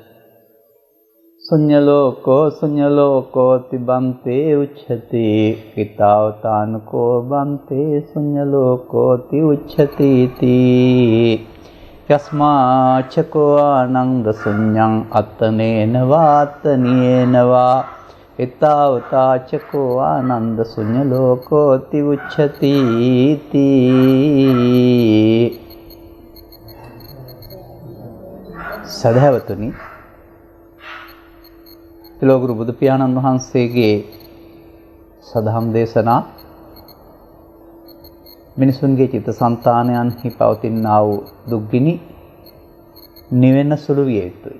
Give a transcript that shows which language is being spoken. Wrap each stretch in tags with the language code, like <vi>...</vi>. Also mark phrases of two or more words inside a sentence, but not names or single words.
<pi>සුඤ්ඤලෝකෝ තිබන්තේ උච්චති කිතාවතානකෝ බන්තේ සුඤ්ඤලෝකෝ ති උච්චති තී යස්මා චකෝ ආනන්ද සුඤ්ඤං අත්තනේන වාත්තනේන වා ඊතාවතා චකෝ ආනන්ද සුඤ්ඤලෝකෝ ති උච්චති තී.</pi> <si>සදහවතුනි, ලෝකගුරු බුදු පියාණන් වහන්සේගේ සදහම් දේශනා මිනිසුන්ගේ චිත්තසංතානයන්හි පවතිනා වූ දුක්ගිනි නිවෙන්න සුළු විය යුතුයි.</si>